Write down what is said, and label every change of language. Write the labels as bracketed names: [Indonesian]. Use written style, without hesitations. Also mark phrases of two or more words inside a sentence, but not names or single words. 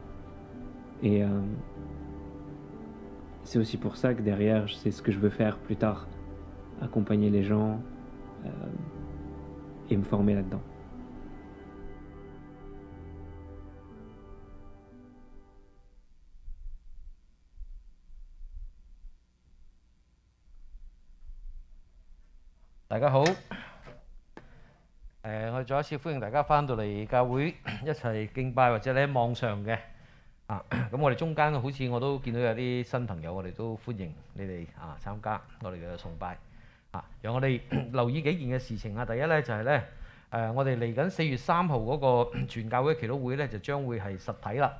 [French] Et c'est aussi pour ça que derrière, c'est ce que je veux faire plus tard, accompagner les gens et me former là-dedans. [Cantonese] Đại 家好，我哋再一次歡迎大家翻到嚟教會一齊敬拜，或者你喺網上嘅咁我哋中間好似我都見到有啲新朋友，我哋都歡迎你哋參加我哋嘅崇拜讓我哋留意幾件嘅事情第一呢，就係呢，我哋嚟緊4月3號嗰個全教會祈禱會呢，就將會係實體啦。